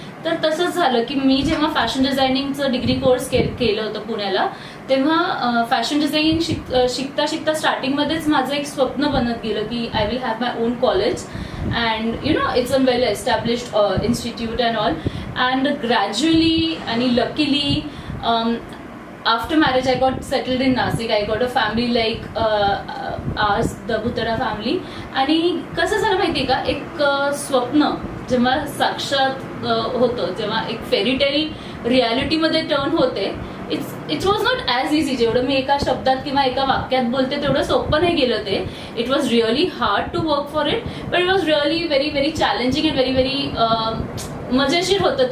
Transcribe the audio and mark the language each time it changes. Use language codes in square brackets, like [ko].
[mr] तर तसंच झालं की मी जेव्हा फॅशन डिझायनिंगचं डिग्री कोर्स केलं होतं पुण्याला, तेव्हा फॅशन डिझायनिंग शिकता शिकता स्टार्टिंगमध्येच माझं एक स्वप्न बनत गेलं की [en] I will have my own college and you know it's a well established institute and all. And gradually आणि luckily after marriage I got settled in Nasik. I got a family like ours, the Butara family. [mr] आणि कसं झालं माहितीये का, एक स्वप्न जेव्हा साक्षात होतं, जेव्हा एक फेरीटेल रियालिटीमध्ये टर्न होते, [en] It was not as easy. [mr] जेवढं मी एका शब्दात किंवा एका वाक्यात बोलते तेवढं सोपं नाही गेलं ते. [en] it was really hard to work for it, but it was really very very challenging and very very [mr] मजेशीर होता.